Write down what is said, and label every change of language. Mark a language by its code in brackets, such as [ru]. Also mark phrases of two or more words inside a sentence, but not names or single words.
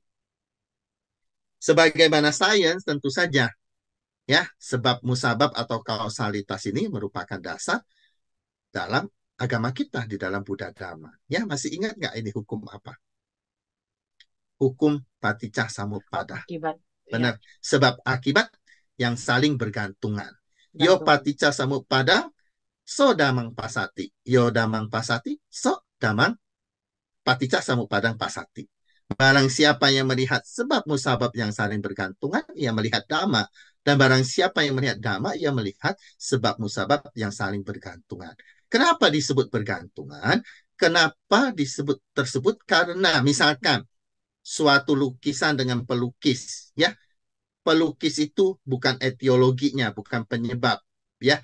[id] Sebagaimana sains tentu saja ya sebab musabab atau kausalitas ini merupakan dasar dalam agama kita di dalam Buddha Dhamma. Ya, masih ingat nggak ini hukum apa? Hukum [pi] paticca samuppada. [id] Akibat. Ya, Benar. Sebab akibat yang saling bergantungan. [pi] Yo [id] gantung. [pi] paticca samuppada, so damang pasati. Yo damang pasati, so damang paticca samupadang pasati. [id] Barang siapa yang melihat sebab musabab yang saling bergantungan, ia melihat dhamma. Dan barang siapa yang melihat dhamma, ia melihat sebab musabab yang saling bergantungan. Kenapa disebut bergantungan? Kenapa disebut tersebut? Karena misalkan suatu lukisan dengan pelukis, ya, pelukis itu bukan etiologinya, bukan penyebab, ya.